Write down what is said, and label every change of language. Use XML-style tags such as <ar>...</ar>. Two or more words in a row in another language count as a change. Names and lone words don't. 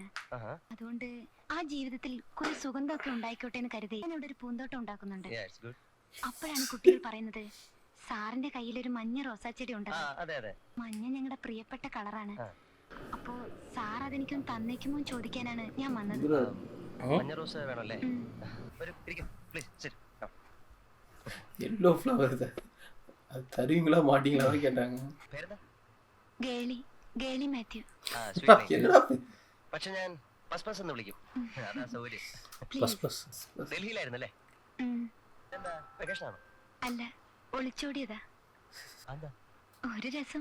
<ml>അതുകൊണ്ട് ആ ജീവിതത്തിൽ കുറെ സുഗന്ധമൊക്കെ ഉണ്ടായിക്കോട്ടെ എന്ന് കരുതി ഞാൻ ഇവിടെ ഒരു പൂന്തോട്ടം ഉണ്ടാക്കുന്നുണ്ട്. അപ്പോഴാണ് കുട്ടികൾ പറയുന്നത് സാറിന്റെ കയ്യിലൊരു മഞ്ഞ റോസാച്ചെടി ഉണ്ടല്ലോ. മഞ്ഞ ഞങ്ങളുടെ പ്രിയപ്പെട്ട കളറാണ്. അപ്പോ സാർ അതെനിക്കൊന്ന് തന്നേക്കുമോ ചോദിക്കാനാണ് ഞാൻ വന്നത്. മഞ്ഞ റോസ് വേണല്ലേ?</ml> <en>yellow flower</en> <ta>தான். அது தருவீங்களா மாட்டீங்களா கேட்டாங்க.</ta> <ml>ഗേളി മാത്യു.</ml> <ta>என்னடா</ta> <ml>പക്ഷെ ഞാൻ പസ് എന്ന് വിളിക്കും. അതാ സൗകര്യം.</ml> <ta>பஸ் பஸ்</ta> <ml>ഡൽഹിയിലായിരുന്നല്ലേ? എന്താ വെക്കേഷൻ ആണോ? അല്ല, ഒളിച്ചോടിയതാ. ഒരു രസം.</ml>